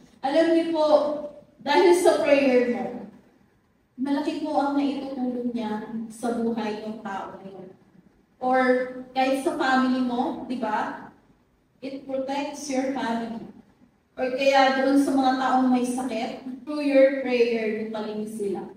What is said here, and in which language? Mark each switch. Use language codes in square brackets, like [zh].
[tl] Alam niyo po, dahil sa prayer mo, malaki po ang naitutulong niya sa buhay ng tao na yun. Or kahit sa family mo, di ba? [en] It protects your family. [tl] Or kaya doon sa mga taong may sakit, [en] through your prayer, [tl] lumalinis sila.